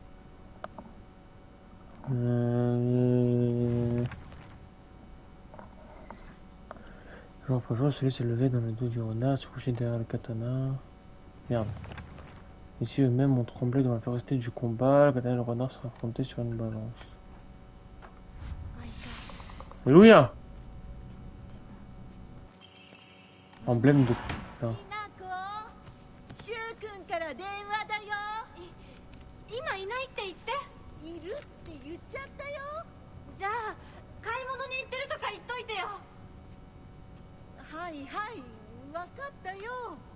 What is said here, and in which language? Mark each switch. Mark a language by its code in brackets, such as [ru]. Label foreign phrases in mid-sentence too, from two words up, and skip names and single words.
[fr] Jour après jour, le soleil se levait dans le dos du renard, se couchait derrière le katana. Merde. Ici eux-mêmes ont tremblé dans la férocité du combat, le katana et le renard se sont affrontés sur une balance. Alléluia! Emblème de... Non. [ja] ひなこ、シュウ君から電話だよ。今いないって言って。いるって言っちゃったよ。じゃあ買い物に行ってるとか言っといてよ。はいはい、わかったよ。